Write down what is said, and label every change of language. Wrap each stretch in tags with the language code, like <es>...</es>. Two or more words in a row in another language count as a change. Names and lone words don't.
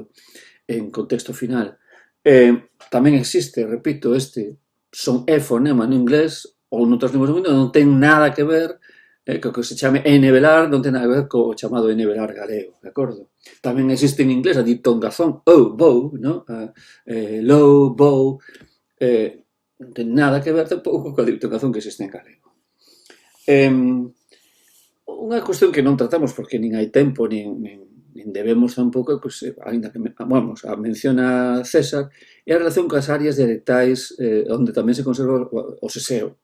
<gl>En contexto final. Tamén existe, repito, este son é fonema no inglés ou noutras linguas do mundo, non ten nada que ver co que se chame enevelar, non ten nada que ver co chamado enevelar galego, de acordo? Tamén existe en inglés a diptongazón bow, no?</gl> <en>Low, bow,</en> <gl>non ten nada que ver tampouco coa diptongazón que existe en galego. Unha cuestión que non tratamos porque nin hai tempo, nin debemos tampouco, pois, ainda que a menciona César, é a relación coas áreas dialectais onde tamén se conserva o seseo.</gl>